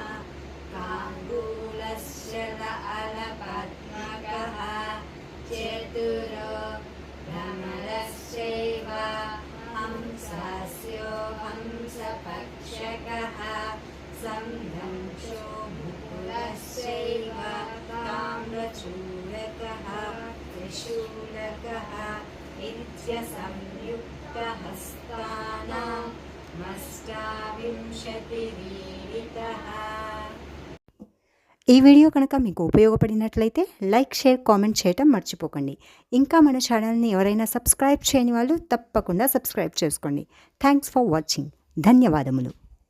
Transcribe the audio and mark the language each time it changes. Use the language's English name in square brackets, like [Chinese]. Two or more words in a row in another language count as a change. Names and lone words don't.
[Sanskrit] काङ्गूलश्च अलपद्मकः चतुरो भ्रमरश्चैव हंसस्यो हंसपक्षकः संदंशो मुकुलश्चैव ताम्रचूलकः त्रिशूलकः इत्यसंयुक्तहस्तानां मष्टाविंशतिरीडितः. [Telugu] ఈ వీడియో కనుక మీకు ఉపయోగపడినట్లయితే [English] like, share, comment [Telugu] చేయటం మర్చిపోకండి. ఇంకా మన ఛానల్ని ఎవరైనా సబ్స్క్రైబ్ చేయని వాళ్ళు తప్పకుండా సబ్స్క్రైబ్ చేసుకోండి. [English] thanks for watching. ధన్యవాదములు.